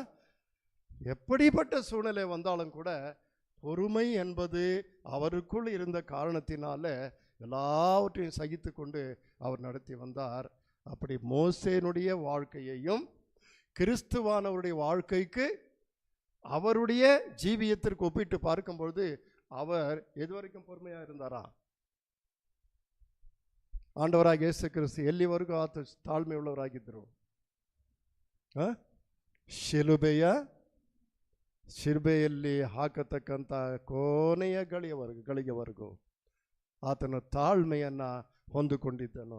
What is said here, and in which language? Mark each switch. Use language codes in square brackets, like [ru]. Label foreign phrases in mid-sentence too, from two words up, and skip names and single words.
[ta] எப்படிப்பட்ட சூழ்நிலை வந்தாலும் கூட பொறுமை என்பது அவருக்குள் இருந்த காரணத்தினால எல்லாவற்றையும் சகித்து கொண்டு அவர் நடத்தி வந்தார். அப்படி மோசேனுடைய வாழ்க்கையையும் கிறிஸ்துவானவருடைய வாழ்க்கைக்கு அவருடைய ஜீவியத்திற்கு ஒப்பிட்டு பார்க்கும்பொழுது அவர் எதுவரைக்கும் பொறுமையாக இருந்தாரா? [kn] ಆಂಡವರಾಗಿ ಯೇಸು ಕ್ರಿಸ್ತು ಎಲ್ಲಿವರೆಗೂ ಆತ ತಾಳ್ಮೆ ಉಳ್ಳವರಾಗಿದ್ದರು? ಶಿಲುಬೆಯಲ್ಲಿ ಹಾಕತಕ್ಕಂಥ ಕೊನೆಯ ಗಳಿಗೆವರೆಗೂ ಆತನ ತಾಳ್ಮೆಯನ್ನು ಹೊಂದಿಕೊಂಡಿದ್ದನು.